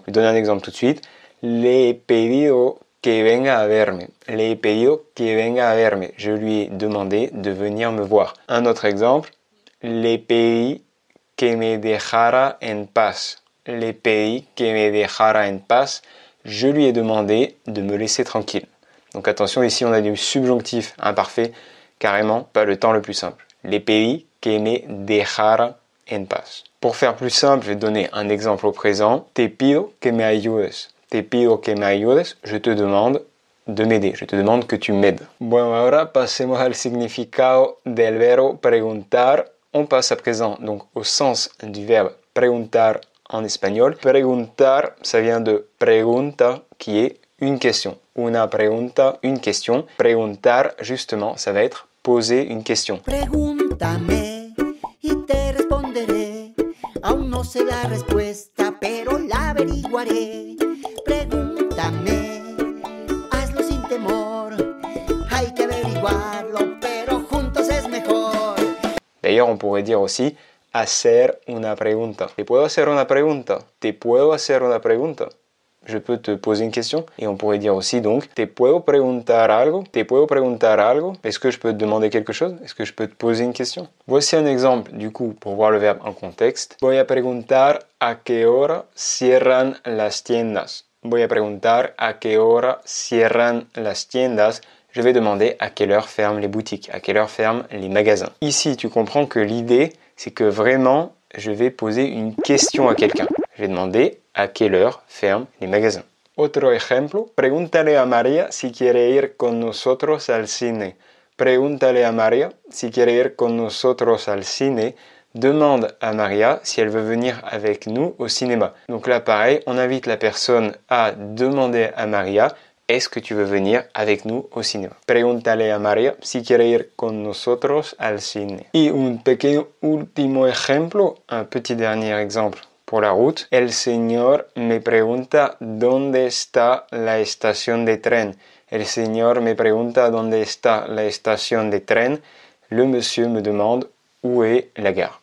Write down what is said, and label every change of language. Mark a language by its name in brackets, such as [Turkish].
[French] Je vais donner un exemple tout de suite. [Spanish] Le he pedido que venga a verme. Le he pedido que venga a verme. [French] Je lui ai demandé de venir me voir. Un autre exemple. [Spanish] Le pedí que me dejara en paz. Le pedí que me dejara en paz. [French] Je lui ai demandé de me laisser tranquille. Donc attention, ici on a du subjonctif imparfait, carrément pas le temps le plus simple. [Spanish] Le pedí que me dejara en paz. [French] Pour faire plus simple, je vais te donner un exemple au présent. [Spanish] Te pido que me ayudes. Te pido que me ayudes. [French] Je te demande de m'aider. Je te demande que tu m'aides. [Spanish] Bueno, ahora pasemos al significado del verbo preguntar. [French] On passe à présent donc au sens du verbe preguntar en espagnol. Preguntar, ça vient de pregunta, qui est une question. [Spanish] Una pregunta, [French] une question. Preguntar, justement, ça va être poser une question. [Spanish] Pregúntame y te responderé. Aún no sé la respuesta, pero la averiguaré. Pregúntame, hazlo sin temor. Hay que averiguarlo, pero juntos es mejor. [French] D'ailleurs, on pourrait dire aussi [Spanish] hacer una pregunta. Te puedo hacer una pregunta. Te puedo hacer una pregunta. [French] Je peux te poser une question. Et on pourrait dire aussi donc, [Spanish] te puedo preguntar algo? Te puedo preguntar algo? [French] Est-ce que je peux te demander quelque chose? Est-ce que je peux te poser une question? Voici un exemple, du coup, pour voir le verbe en contexte. [Spanish] Voy a preguntar a qué hora cierran las tiendas. Voy a preguntar a qué hora cierran las tiendas. [French] Je vais demander à quelle heure ferment les boutiques, à quelle heure ferment les magasins. Ici, tu comprends que l'idée, c'est que vraiment, je vais poser une question à quelqu'un. Je vais demander à quelle heure ferment les magasins. [Spanish] Otro ejemplo, pregúntale a María si quiere ir con nosotros al cine. Pregúntale a María si quiere ir con nosotros al cine. [French] Demande à Maria si elle veut venir avec nous au cinéma. Donc là, pareil, on invite la personne à demander à Maria, est-ce que tu veux venir avec nous au cinéma? [Spanish] Pregúntale a María si quiere ir con nosotros al cine. Y un pequeño último ejemplo, [French] un petit dernier exemple pour la route. [Spanish] El señor me pregunta dónde está la estación de tren. El señor me pregunta dónde está la estación de tren. [French] Le monsieur me demande où est la gare.